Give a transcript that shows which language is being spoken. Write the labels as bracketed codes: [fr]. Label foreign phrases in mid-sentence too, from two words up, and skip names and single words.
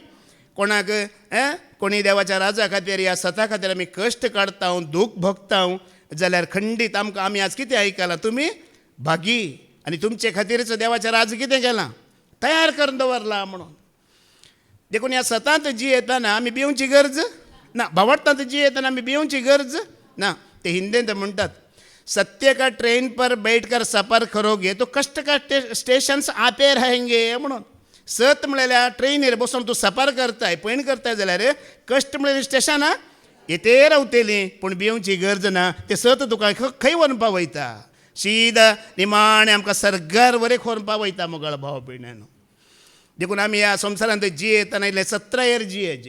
[kok] कोणाक कोणी देवाच्या राजा खातीर ह्या सता खातीर आमी कश्ट काडटा, दूख भोगता जाल्यार खंडीत आमकां आमी आज कितें आयकलां, तुमी भागी. आनी तुमचे खातीरच देवाचें राज कितें केलां, तयार करून दवरलां म्हणून. देखून ह्या सतांत जी येताना आमी भिवची गरज ना, भावार्थांत जी येताना आमी भिवची गरज ना. ते हिंदींत म्हणटात, [hi] सत्य का ट्रेन पर बैठकर सफर करोगे तो कष्ट का स्टेशन्स आपे रहेंगे म्हणून. [kok] सत म्हणल्यार ट्रेनीर बसून तूं सफर करताय, पैण करताय जाल्यार कश्ट म्हणल्यार स्टेशनां येते रावतली, पूण भिवची गरज ना. ते सत तुका खंय व्हरून पावयता, सीदा निमाणें आमकां सरगार वरें व्हरून पावयता मोगाळ भाव भयण्यानो. देखून आमी ह्या संवसारांत जियेतना इल्ले 17 years जियेची.